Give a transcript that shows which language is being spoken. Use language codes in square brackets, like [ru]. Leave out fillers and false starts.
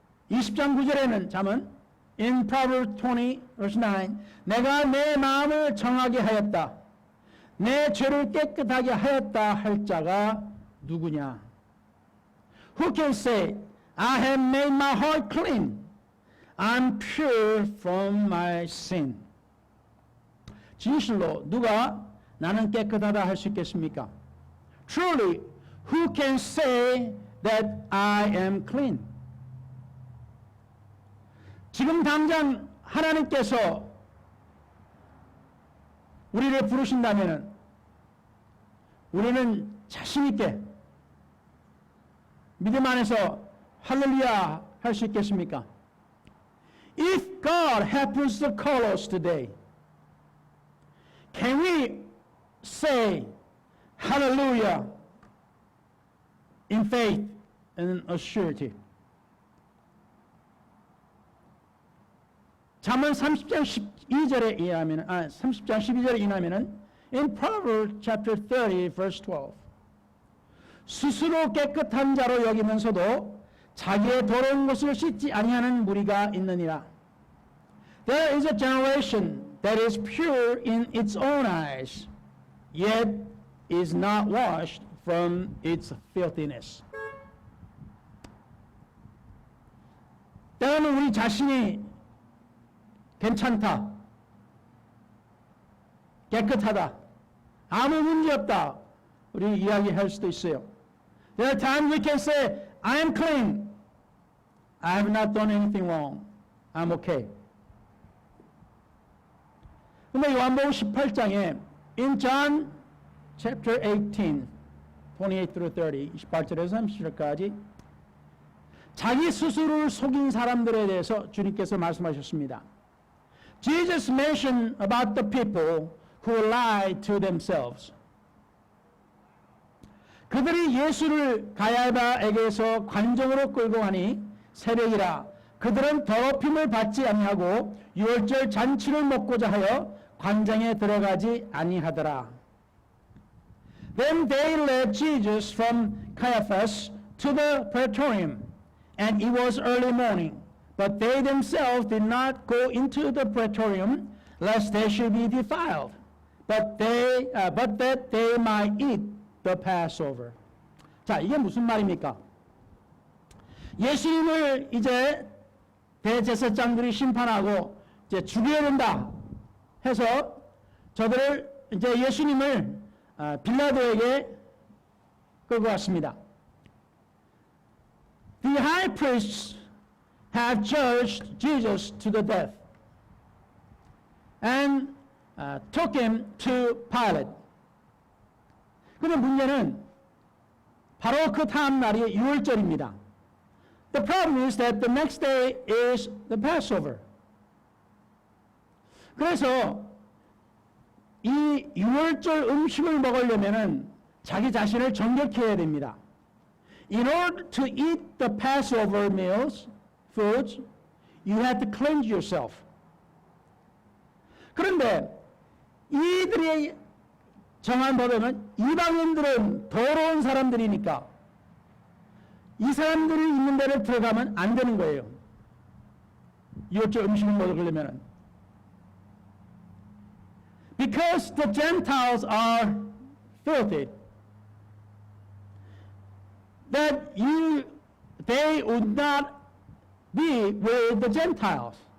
[ko] 20장 9절에는 잠언 [en] In Proverbs 20 verse 9 [ko] 내가 내 마음을 정하게 하였다. 내 죄를 깨끗하게 하였다 할 자가 누구냐? [en] Who can say, I have made my heart clean. I'm pure from my sin. [ko] 진실로 누가 나는 깨끗하다 할 수 있겠습니까? [en] Truly, who can say that I am clean? [ko] 지금 당장 하나님께서 우리를 부르신다면 우리는 자신 있게 믿음 안에서 할렐루야 할 수 있겠습니까? [en] If God happens to call us today, can we say hallelujah in faith and a surety? [ko] 잠언 30장 12절에 의하면 30장 12절에 의하면은 [en] in Proverbs chapter 30 verse 12 [ko] 스스로 깨끗한 자로 여기면서도 자기의 더러운 것을 씻지 아니하는 무리가 있느니라. [en] There is a generation that is pure in its own eyes, yet is not washed from its filthiness. [ko] 때로는 우리 자신이 괜찮다, 깨끗하다, 아무 문제 없다 우리 이야기할 수도 있어요. [en] There are times we can say, I am clean. I have not done anything wrong. I'm okay. [ko] 근데 요한복음 18장에 [en] in John chapter 18, 28 through 30, [ko] 28절에서 30절까지 자기 스스로를 속인 사람들에 대해서 주님께서 말씀하셨습니다. [en] Jesus mentioned about the people who lied to themselves. [ko] 그들이 예수를 가야바에게서 관정으로 끌고 가니 새벽이라 그들은 더럽힘을 받지 아니하고 유월절 잔치를 먹고자 하여 관장에 들어가지 아니하더라. [en] Then they led Jesus from Caiaphas to the praetorium, and it was early morning. But they themselves did not go into the praetorium, lest they should be defiled, but that they might eat the Passover. [ko] 자, 이게 무슨 말입니까? 예수님을 이제 대제사장들이 심판하고 이제 죽여야 된다 해서 저들을 이제 예수님을 빌라도에게 끌고 왔습니다. [en] The high priests have judged Jesus to the death and took him to Pilate. [ko] 그런데 문제는 바로 그 다음 날이 유월절입니다. [en] The problem is that the next day is the Passover. [ko] 그래서 이 유월절 음식을 먹으려면은 자기 자신을 정결케 해야 됩니다. [en] In order to eat the Passover foods, you have to cleanse yourself. [ko] 그런데 이들이 정한 법에는 이방인들은 더러운 사람들이니까 이 사람들이 있는 데를 들어가면 안 되는 거예요. 유월절 음식을 먹으려면. [en] Because the Gentiles are filthy, that they would not be with the Gentiles.